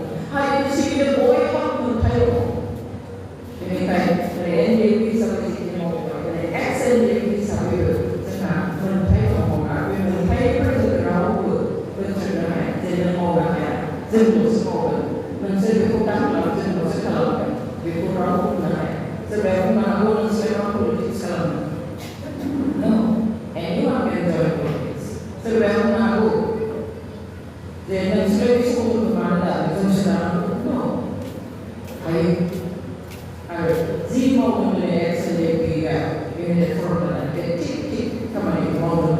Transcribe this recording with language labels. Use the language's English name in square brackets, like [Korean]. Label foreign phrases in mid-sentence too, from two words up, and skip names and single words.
[Bodo] हारिखौ सिबिनो बयहाबो मोनथाय दङ। बेनिखायनो NDFB हिसाबै जिखिनि मावबाय, दिनै XNDFB हिसाबैबो जोंहा मोनथाय दङ आरो बे मोनथायफोरजों रावबो बोथ्रोदनो हाया। जे जों मावनो हाया, जोंल'सो मावगोन, नोंसोर बेखौ दाखालाम, जोंल'सो खालामगोन, बेखौ रावबो बुंनो हाया। सोरबाया बुंनो हागौ नोंसोर मा पलिटिक्स खालामो। [English] No, anyone can join politics. [Bodo] सोरबाया बुंनो हागौ जे नोंसोर बे समखौ मानो दानो, जोंसो दानांगौ। No, हायो आरो जि मावदों दिनै XNDFBआ बेनिफ्राय फरम जानानै बे थिग खामानिखौ मावनो